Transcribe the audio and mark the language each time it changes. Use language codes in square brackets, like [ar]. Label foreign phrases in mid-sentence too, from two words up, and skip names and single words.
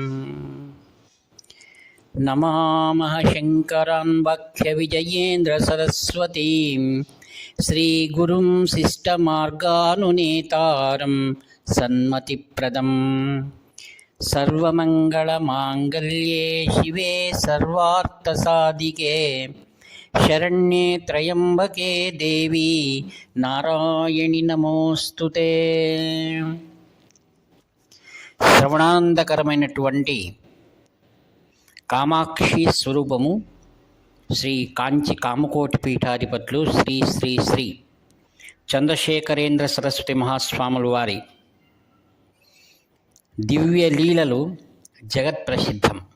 [sa] नमामः शङ्करान् वक्ष्यविजयेन्द्रसरस्वतीं श्रीगुरुं शिष्टमार्गानुनेतारं सन्मतिप्रदम्। सर्वमङ्गलमाङ्गल्ये शिवे सर्वार्थसाधिके शरण्ये त्र्यम्बके देवी नारायणि नमोस्तुते। [te] శ్రవణాందకరమైనటువంటి కామాక్షి స్వరూపము శ్రీ కాంచి కామకోటి పీఠాధిపతులు శ్రీ శ్రీ శ్రీ చంద్రశేఖరేంద్ర సరస్వతి మహాస్వాముల వారి దివ్య లీలలు జగత్ ప్రసిద్ధం.